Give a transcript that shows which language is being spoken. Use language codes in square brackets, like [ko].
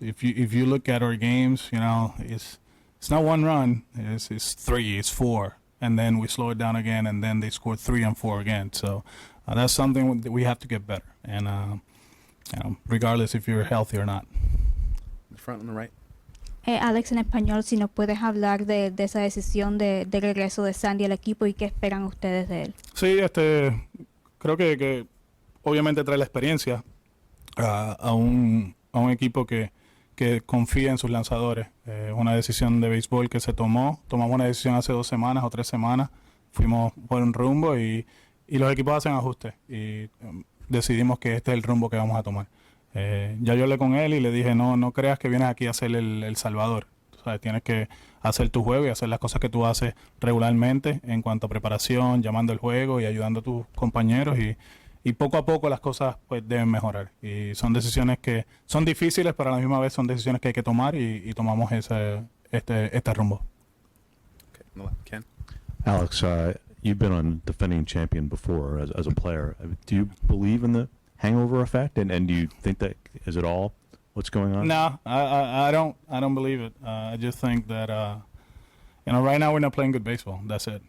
[en] If you look at our games, you know, it's not one run. It's three. It's four, and then we slow it down again, and then they score 3 and 4 again. So that's something that we have to get better. And you know, regardless if you're healthy or not. In the front on the right. [es] Alex, en español, si nos puedes hablar de esa decisión de regreso de Sandy al equipo y qué esperan ustedes de él. Sí, creo que obviamente trae la experiencia a un equipo que confía en sus lanzadores. Una decisión de béisbol que se tomamos una decisión hace 2 semanas o 3 semanas, fuimos por un rumbo y los equipos hacen ajustes y decidimos que este es el rumbo que vamos a tomar. Ya yo hablé con él y le dije, no creas que vienes aquí a ser el salvador. O sea, tienes que hacer tu juego y hacer las cosas que tú haces regularmente en cuanto a preparación, llamando el juego y ayudando a tus compañeros y poco a poco las cosas pues deben mejorar. Y son decisiones que son difíciles, pero a la misma vez son decisiones que hay que tomar y tomamos este rumbo. [en] Okay, on the left. Ken. Alex, you've been on defending champion before as a player. Do you believe in the hangover effect, and do you think that is it all what's going on? No, I don't believe it. I just think that you know, right now we're not playing good baseball. That's it.